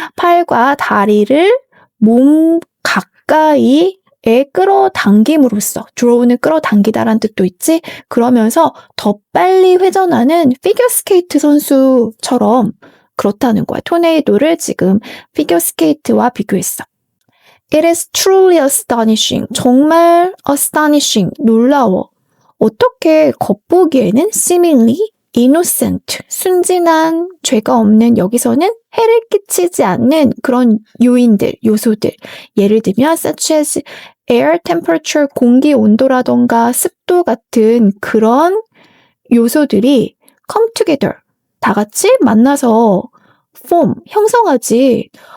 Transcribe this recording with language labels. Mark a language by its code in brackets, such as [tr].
[ko] 팔과 다리를 몸 가까이에 끌어당김으로써, 드로우는 끌어당기다라는 뜻도 있지? 그러면서 더 빨리 회전하는 피겨 스케이트 선수처럼 그렇다는 거야. 토네이도를 지금 피겨 스케이트와 비교했어. [en] It is truly astonishing. [ko] 정말 [en] astonishing. [ko] 놀라워. 어떻게 겉보기에는 [en] seemingly innocent, [ko] 순진한, 죄가 없는, 여기서는 해를 끼치지 않는 그런 요인들, 요소들. 예를 들면 [en] such as air temperature, [ko] 공기 온도라던가 습도 같은 그런 요소들이 [en] come together, [ko] 다 같이 만나서 [en] form, [ko] 형성하지.